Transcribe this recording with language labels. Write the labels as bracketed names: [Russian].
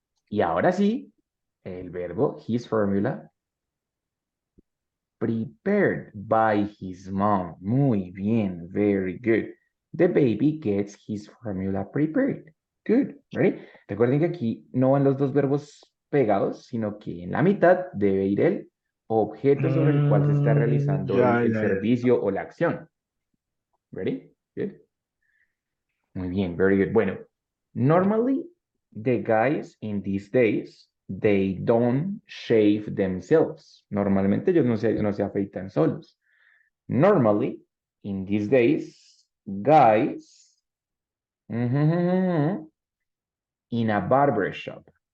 [Spanish] Y ahora sí, el verbo [English] his formula prepared by his mom. [Spanish] Muy bien, [English] very good. The baby gets his formula prepared. Good, ready? [Spanish] Recuerden que aquí no van los dos verbos pegados, sino que en la mitad debe ir el objeto sobre el cual se está realizando el servicio o la acción. [English] Ready? Good. [Spanish] Muy bien, [English] very good. Bueno, normally the guys in these days, they don't shave themselves. [Spanish] Normalmente ellos no se afeitan solos. [English] Normally, in these days, guys in a barber shop.